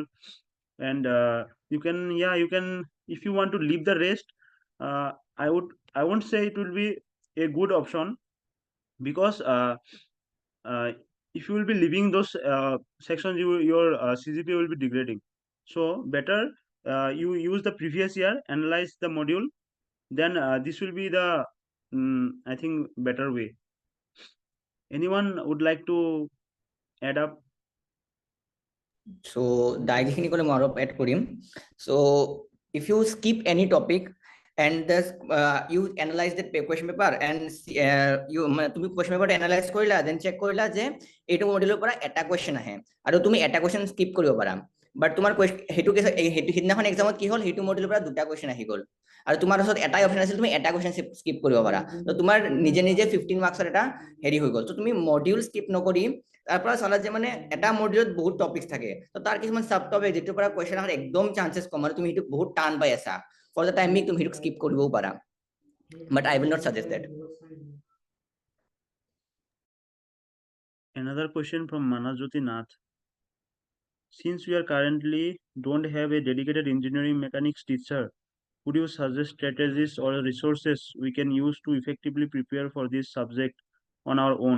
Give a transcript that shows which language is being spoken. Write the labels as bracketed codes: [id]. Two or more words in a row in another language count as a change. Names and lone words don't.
[en] And you can, yeah, you can, if you want to leave the rest, I won't say it will be a good option, because uh, if you will be leaving those sections, your CGPA will be degrading. So better you use the previous year, analyze the module, then this will be the I think better way. Anyone would like to add up? [as] So ডায়েৰীখিনি ক'লে মই অলপ এড কৰিম. [en] So if you skip any topic and you analyze that question paper and [as] তুমি [en] question paper analyze [as] কৰিলা, [en] then check [as] কৰিলা যে এইটো মডেলৰ পৰা এটা question আহে আৰু তুমি এটা [en] question skip [as] কৰিব পাৰা, but তোমাৰ সেইটো সিদিনাখন এক্সামত কি হ'ল, সেইটো মডেলৰ পৰা দুটা question আহি গ'ল আৰু তোমাৰ ওচৰত এটাই অপশন আছিল, তুমি এটা [en] question skip [as] কৰিব পাৰা, তো তোমাৰ নিজে নিজে 15 মাৰ্কছৰ এটা হেৰি হৈ গ'ল। তো তুমি [en] module skip [as] নকৰি তাৰ পৰা চালা যে মানে এটা মডিউলত বহুত টপিকস থাকে, তো তাৰ কিছুমান [en] sub topic [as] যেটোৰ পৰা কোৱেশ্চন আহাৰ একদম চান্সেস কম, আৰু তুমি সেইটো বহুত টান পাই আছা, [en] for the time being [as] তুমি সেইটো স্কিপ কৰিবও পাৰা, [en] But I will not suggest that. Another question from Manajoti Nath. Since we are currently don't have a dedicated engineering mechanics teacher, would you suggest strategies or resources we can use to effectively prepare for this subject on our own?